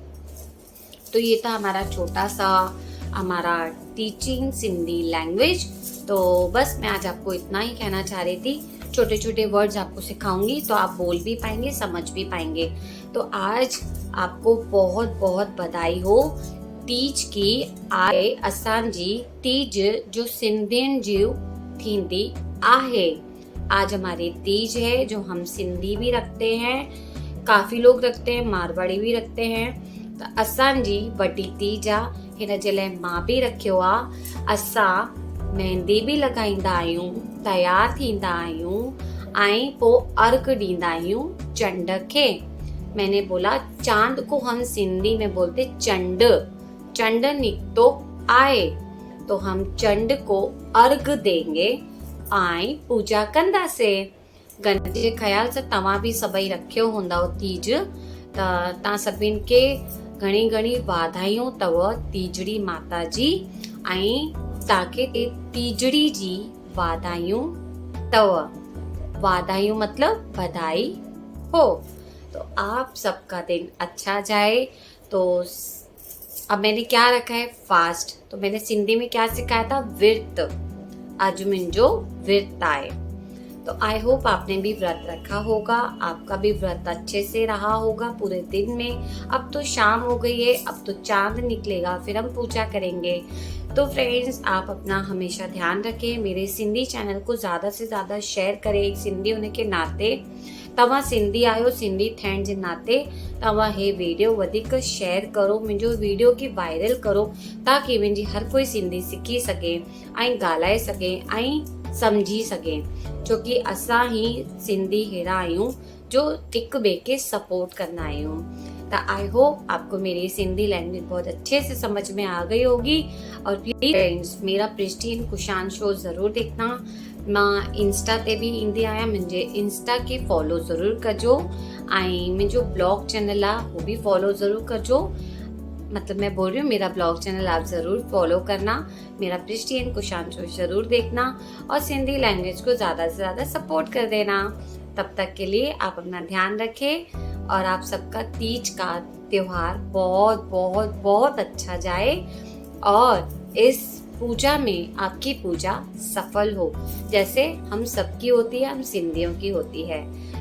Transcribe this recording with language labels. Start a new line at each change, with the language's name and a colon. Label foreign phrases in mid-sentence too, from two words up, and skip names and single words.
Hindi: तो ये था हमारा छोटा सा हमारा
English: teaching Sindhi language.
Hindi: तो बस मैं आज आपको इतना ही कहना चाह रही थी। छोटे छोटे वर्ड्स आपको सिखाऊंगी तो आप बोल भी पाएंगे, समझ भी पाएंगे। तो आज आपको बहुत बहुत बधाई हो तीज की।
Sindhi: आए असांजी तीज जो सिंधियुनि जी थींदी आहे।
Hindi: आज हमारी तीज है जो हम सिंधी भी रखते हैं, काफी लोग रखते हैं, मारवाड़ी भी रखते हैं।
Sindhi: तो असांजी वॾी तीज आहे, हिन जे लाइ मां बि रखियो आहे। असां मेहंदी बि लॻाईंदा आहियूं, तयार थींदा आहियूं ऐं पोइ अर्घ ॾींदा आहियूं चंड खे।
Hindi: मैंने बोला चांद को हम सिंधी में बोलते चंड।
Sindhi: चंड निकतो आए
Hindi: तो हम चंड को अर्घ देंगे
Sindhi: ऐं पूजा कंदासे। गणपति जे ख्याल सां तव्हां बि सभई रखियो हूंदव तीज। त तव्हां सभिनि खे घणी घणी वाधायूं अथव तीजड़ी माता जी, ऐं तव्हांखे तीजड़ी जी वाधायूं अथव।
Hindi: वाधायूं मतलब बधाई हो। तो आप सबका दिन अच्छा जाए। तो अब मैंने क्या रखा है? फास्ट। तो मैंने सिंधी में क्या सिखाया था?
Sindhi: विर्त। आज मुंहिंजो विर्त आए।
Hindi: तो
English: I hope
Hindi: आपने भी व्रत रखा होगा, आपका भी व्रत अच्छे से रहा होगा पूरे दिन में। अब तो शाम हो गई है, अब तो चांद निकलेगा, फिर हम पूजा करेंगे। तो फ्रेंड्स, आप अपना हमेशा ध्यान रखें। मेरे
English: Sindhi channel
Hindi: को ज़्यादा से ज़्यादा शेयर करें। एक सिंधी होने के नाते,
Sindhi: तव्हां सिंधी आहियो, सिंधी थियण जे नाते तव्हां हे वीडियो वधीक शेयर करो, मुंहिंजो वीडियो खे वायरल करो, ताकी मुंहिंजी हर कोई सिंधी सिखी सघे ऐं ॻाल्हाए सघे ऐं समझी सघे। छोकी असां ही सिंधी अहिड़ा आहियूं जो हिक ॿिए के सपोर्ट कंदा आहियूं।
Hindi: तो
English: I hope
Hindi: आपको मेरी
English: Sindhi language
Hindi: बहुत अच्छे से समझ में आ गई होगी। और प्लीज फ्रेंड्स, मेरा प्रिस्टीन कुशान शो ज़रूर देखना।
Sindhi: मां इंस्टा ते भी ईंदी आहियां, मुंहिंजे इंस्टा खे फॉलो ज़रूर कजो ऐं मुंहिंजो
English: blog channel
Sindhi: आहे वो भी फॉलो ज़रूर कजो।
Hindi: मतलब मैं बोल रही हूँ, मेरा
English: blog channel
Hindi: आप ज़रूर फॉलो करना, मेरा प्रिस्टीन कुशान शो ज़रूर देखना और
English: Sindhi language
Hindi: को ज़्यादा से ज़्यादा सपोर्ट कर देना। तब तक के लिए आप अपना ध्यान रखें और आप सबका तीज का त्योहार बहुत बहुत बहुत अच्छा जाए और इस पूजा में आपकी पूजा सफल हो, जैसे हम सबकी होती है, हम सिंधियों की होती है।